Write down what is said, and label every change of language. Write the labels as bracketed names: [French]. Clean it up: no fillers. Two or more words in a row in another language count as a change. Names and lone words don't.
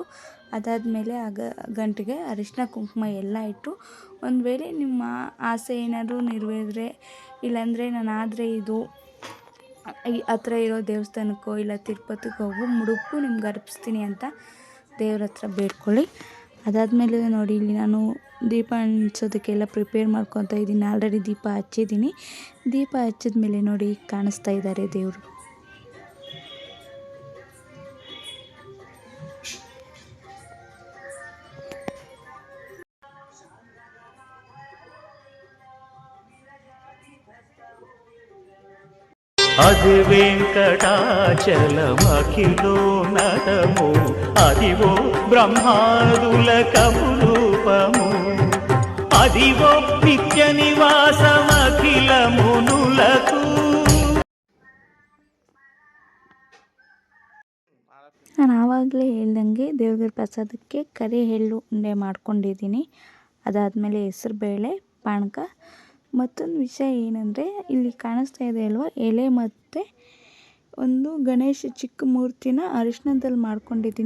[Kannada] ಅದಾದಮೇಲೆ ಗಂಟೆಗೆ ಅರಿಶಿನ ಕುಂಕುಮ ಎಲ್ಲ ಇಟ್ಟು, ಒಂದು ವೇಳೆ ನಿಮ್ಮ ಆಸೆ ಏನಾದರೂ ನೆರವೇರಿದ್ರೆ, ಇಲ್ಲಾಂದರೆ ನಾನಾದರೆ ಇದು ಹತ್ರ ಇರೋ ದೇವಸ್ಥಾನಕ್ಕೋ ಇಲ್ಲ ತಿರುಪತಿಗೆ ಹೋಗೋ ಮುಡುಪು ನಿಮ್ಗೆ ಅರ್ಪಿಸ್ತೀನಿ ಅಂತ ದೇವ್ರ ಹತ್ರ ಬೇಡ್ಕೊಳ್ಳಿ. ಅದಾದಮೇಲೆ ನೋಡಿ, ಇಲ್ಲಿ ನಾನು ದೀಪ ಹಂಚೋದಕ್ಕೆಲ್ಲ ಪ್ರಿಪೇರ್ ಮಾಡ್ಕೊತಾ ಇದ್ದೀನಿ. ಆಲ್ರೆಡಿ ದೀಪ ಹಚ್ಚಿದ್ದೀನಿ. ದೀಪ ಹಚ್ಚಿದ್ಮೇಲೆ ನೋಡಿ ಕಾಣಿಸ್ತಾ ಇದ್ದಾರೆ ದೇವರು. [Telugu] అది వెంకటాచలమఖిలో నటము, అదివో బ్రహ్మాదుల కపురూపము, అదివో నిత్య నివాసమఖిల మునులకు. [Kannada] ನಾನು ಆವಾಗಲೇ ಹೇಳ್ದಂಗೆ ದೇವ್ರ ಪ್ರಸಾದಕ್ಕೆ ಕರಿ ಎಳ್ಳು ಉಂಡೆ ಮಾಡ್ಕೊಂಡಿದ್ದೀನಿ. ಅದಾದಮೇಲೆ ಹೆಸರುಬೇಳೆ, ಪಾನಕ. ಮತ್ತೊಂದು ವಿಷಯ ಏನಂದರೆ, ಇಲ್ಲಿ ಕಾಣಿಸ್ತಾ ಇದೆ ಅಲ್ವಾ, ಎಲೆ ಮತ್ತು ಒಂದು ಗಣೇಶ ಚಿಕ್ಕ ಮೂರ್ತಿನ ಅರಿಶಿನದಲ್ಲಿ ಮಾಡ್ಕೊಂಡಿದ್ದೀನಿ.